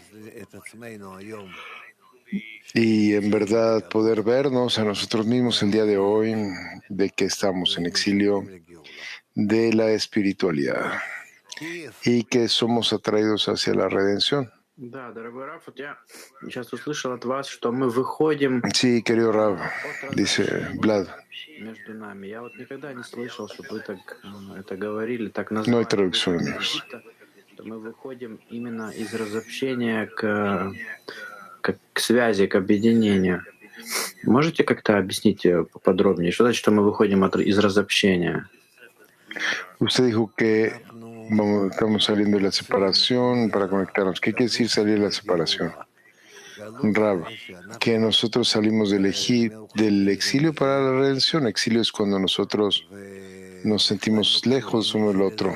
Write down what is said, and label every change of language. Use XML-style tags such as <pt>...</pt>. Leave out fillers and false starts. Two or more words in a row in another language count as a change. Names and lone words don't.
<es>Y en verdad poder vernos a nosotros mismos el día de hoy, de que estamos en exilio de la espiritualidad y que somos atraídos hacia la redención. Sí, querido Rav, dice Vlad. No hay traducción, amigos.</es> <ru>Мы выходим именно из разобщения к связи, к объединению. Можете как-то объяснить поподробнее, что значит, что мы выходим из разобщения?</ru> <es>Usted dijo que estamos saliendo de la separación para conectarnos. ¿Qué quiere decir salir de la separación? Rab, que nosotros salimos del exilio para la redención. Exilio es cuando nosotros nos sentimos lejos uno del otro.</es>